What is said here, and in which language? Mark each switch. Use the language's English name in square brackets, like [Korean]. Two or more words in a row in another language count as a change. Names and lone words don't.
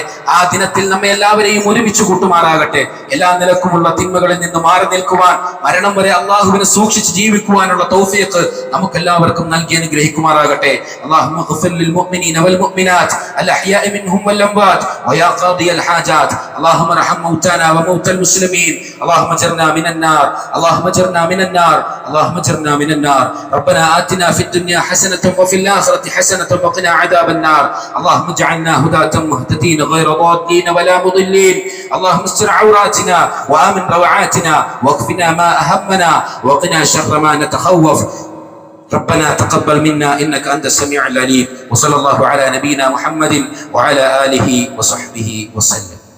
[Malayalam] ആ ദിനത്തിൽ നമ്മെ എല്ലാവരെയും ഒരുമിച്ച് കൂട്ടുമാറാകട്ടെ. എല്ലാ നിലക്കുമുള്ള തിന്മകളിൽ നിന്ന് മാറി നിൽക്കുവാൻ, മരണം വരെ അല്ലാഹുവിനെ സൂക്ഷിച്ച് ജീവിക്കുവാനുള്ള തൗഫീഖ് നമുക്കെല്ലാവർക്കും നൽകി അനുഗ്രഹിക്കുമാറാകട്ടെ. [Arabic] اللهم اغفر للمؤمنين والمؤمنات الأحياء منهم والأموات ويا قاضي الحاجات اللهم ارحم موتانا وموتى മുസ്ലിമീൻ اللهم اجرنا من النار اللهم اجرنا من النار اللهم اجرنا من النار ربنا آتنا في الدنيا حسنة وفي الآخرة حسنة وقنا عذاب النار اللهم اجعلنا هداة مهتدين غير ضالين ولا مضلين اللهم استر عوراتنا وآمن روعاتنا واكفنا ما أهمنا وقنا شر ما نتخوف ربنا تقبل منا إنك أنت السميع العليم وصلى الله على نبينا محمد وعلى آله وصحبه وسلم.